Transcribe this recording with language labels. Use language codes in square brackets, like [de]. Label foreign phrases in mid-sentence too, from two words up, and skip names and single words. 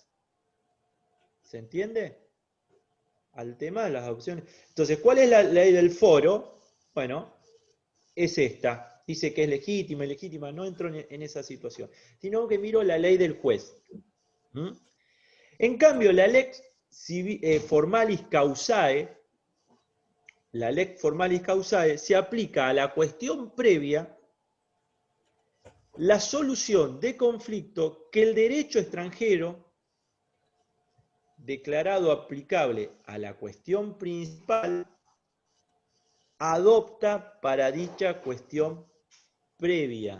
[es] ¿Se entiende? Al tema de las adopciones. Entonces, ¿cuál es la ley del foro? Bueno, es esta. Dice que es legítima, ilegítima. No entro en esa situación. Sino que miro la ley del juez. En cambio, la [la] lex formalis causae, [es] la [la] lex formalis causae [es] se aplica a la cuestión previa la solución de conflicto que el derecho extranjero declarado aplicable a la cuestión principal adopta para dicha cuestión previa.